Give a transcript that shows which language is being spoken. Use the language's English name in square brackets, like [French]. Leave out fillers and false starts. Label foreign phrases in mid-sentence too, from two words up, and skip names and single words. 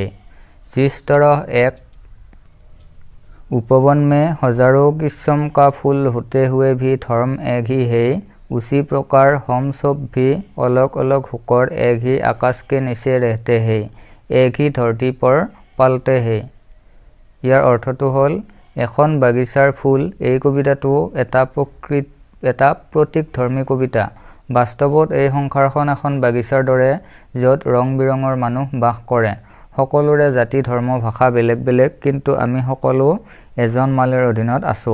[Hindi] जिस तरह एक उपवन में हजारों किस्म का फूल होते हुए भी धर्म एक ही है, उसी प्रकार हम सब भी अलग अलग होकर एक ही आकाश के नीचे रहते हैं, एक ही धरती पर पलते हैं। [Assamese] ইয়াৰ অৰ্থটো হল এখন বাগিচাৰ ফুল। এই কবিতাটো এটা প্ৰতীকধৰ্মী কবিতা। বাস্তৱত এই সংসাৰখন এখন বাগিচাৰ দৰে, য'ত ৰং বিৰঙৰ মানুহ বাস কৰে। সকলোৰে জাতি ধৰ্ম ভাষা বেলেগ বেলেগ, কিন্তু আমি সকলো এজন মালিৰ অধীনত আছো।